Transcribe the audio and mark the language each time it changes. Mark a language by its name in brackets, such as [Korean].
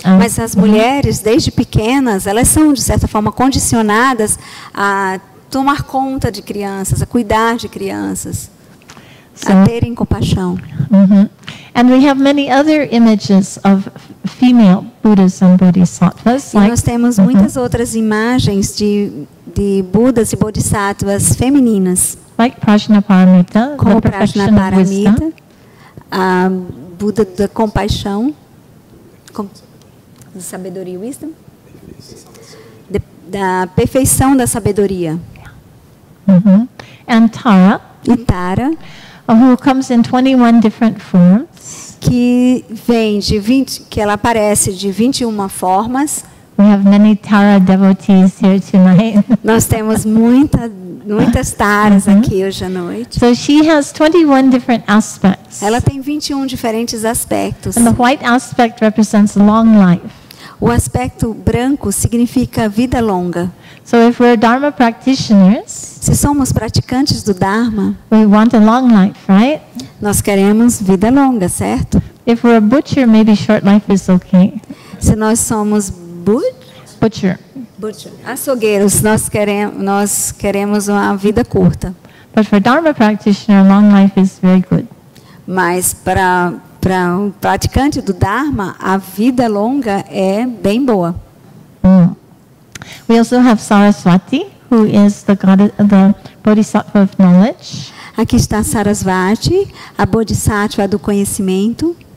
[Portuguese] Mas as mulheres, desde pequenas, elas são de certa forma condicionadas a tomar conta de crianças, a cuidar de crianças, a terem compaixão. [English] And we have many other images of female Buddhas and Bodhisattvas. [Portuguese] E nós temos muitas outras imagens de Budas e Bodhisattvas femininas. [English] Like Prajnaparamita, [Portuguese] como [English] the perfection of [Portuguese] Prajnaparamita, [English] wisdom. [Portuguese] a Buda da compaixão, de sabedoria, wisdom, da perfeição da sabedoria. [English] And Tara, [Portuguese] E Tara, [English] who comes in 21 different forms. [Portuguese] que vem que ela aparece de 21 formas. [English] We have many Tara devotees here tonight. [Portuguese] Nós temos muitas taras aqui hoje à noite. [English] So she has 21 different aspects. [Portuguese] Ela tem 21 diferentes aspectos. [English] And the white aspect represents long life. [Portuguese] O aspecto branco significa vida longa. [English] So if we're Dharma practitioners, [Portuguese] se somos praticantes do Dharma, [English] we want a long life, right? [Portuguese] Nós queremos vida longa, certo? [English] If we're a butcher, maybe short life is okay. [Portuguese] Se nós somos [English] Butcher. [Portuguese] Açougueiros, nós queremos uma vida curta. [English] But for Dharma practitioner, long life is very good. [Portuguese] Mas para um praticante do Dharma, a vida longa é bem boa. [English] We also have Saraswati, who is the Bodhisattva of knowledge. [Portuguese] Aqui está Sarasvati, a Bodhisattva do conhecimento.